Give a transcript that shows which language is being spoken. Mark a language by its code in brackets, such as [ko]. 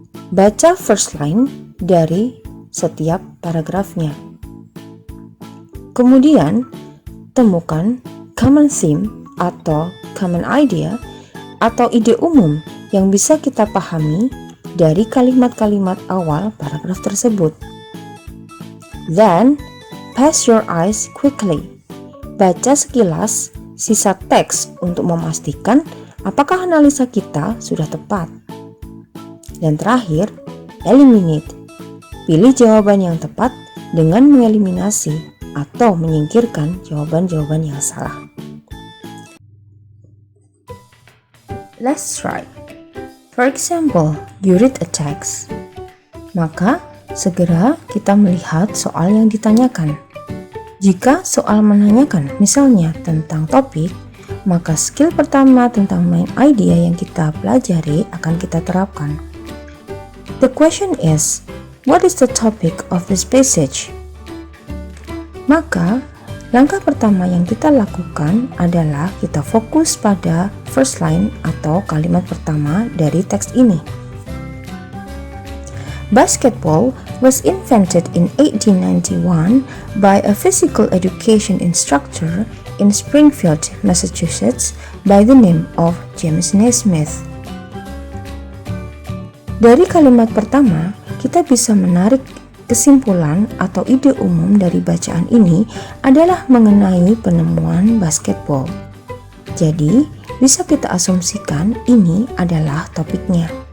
[id] Baca first line dari setiap paragrafnya. Kemudian, temukan [en] common theme [id] atau [en] common idea [id] atau ide umum yang bisa kita pahami dari kalimat-kalimat awal paragraf tersebut. [en] Then, pass your eyes quickly. [id] Baca sekilas sisa teks untuk memastikan apakah analisa kita sudah tepat. Dan terakhir, eliminate. Pilih jawaban yang tepat dengan mengeliminasi atau menyingkirkan jawaban-jawaban yang salah. [en] Let's try. For example, you read a text. [id] Maka, segera kita melihat soal yang ditanyakan. Jika soal menanyakan misalnya tentang topik, maka skill pertama tentang main idea yang kita pelajari akan kita terapkan. [en] The question is, what is the topic of this passage? [id] Maka, langkah pertama yang kita lakukan adalah kita fokus pada first line atau kalimat pertama dari teks ini. [en] Basketball was invented in 1891 by a physical education instructor in Springfield, Massachusetts by the name of James Naismith. [id] Dari kalimat pertama, kita bisa menarik kesimpulan atau ide umum dari bacaan ini adalah mengenai penemuan basketball. Jadi, bisa kita asumsikan ini adalah topiknya.